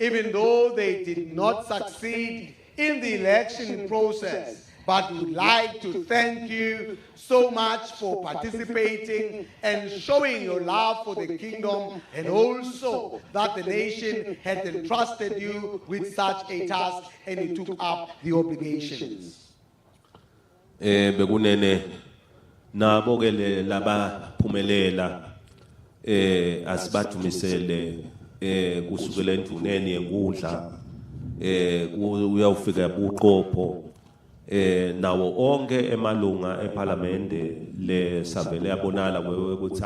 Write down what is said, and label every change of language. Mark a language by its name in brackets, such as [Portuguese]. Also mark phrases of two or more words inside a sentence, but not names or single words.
[English] even though they did not succeed in the election process. But we'd like to thank you so much for participating and showing your love for the kingdom, and also that the nation had entrusted you with such a task and you took up the obligations. [Swati] Bekunene nabo ke laba phumelela asibathumisele kusukela enduneni yenkundla uyawufika buqopho nawo onke emalunga eParliamente le savele yabonala ukuthi